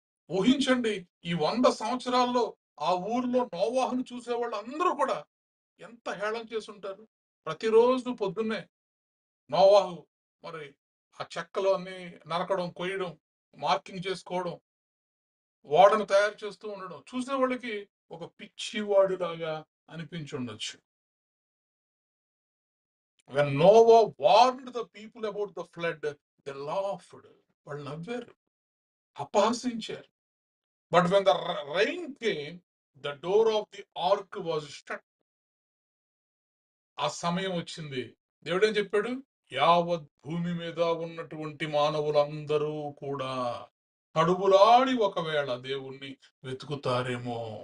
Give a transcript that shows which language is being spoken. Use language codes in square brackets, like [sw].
[te] ఊహించండి, ఈ 100 సంవత్సరాల్లో ఆ ఊర్లో నోవాహును చూసేవాళ్ళు అందరూ కూడా ఎంత హేళన చేసుంటారు. ప్రతిరోజు పొద్దున్నే నోవాహు మరి ఆ చెక్కలు అన్ని నరకడం, కొయ్యడం, మార్కింగ్ చేసుకోవడం, ఓడను తయారు చేస్తూ ఉండడం చూసే వాళ్ళకి ఒక పిచ్చివాడిలాగా అనిపించి ఉండొచ్చు. [en] When Noah warned the people about the flood, they laughed. [te] వాళ్ళు నవ్వారు, అపహసించారు. [en] But when the rain came, the door of the ark was shut. [te] ఆ సమయం వచ్చింది. దేవుడు ఏం చెప్పాడు? యావత్ భూమి మీద ఉన్నటువంటి మానవులందరూ కూడా తడువులాడి ఒకవేళ దేవుణ్ణి వెతుకుతారేమో.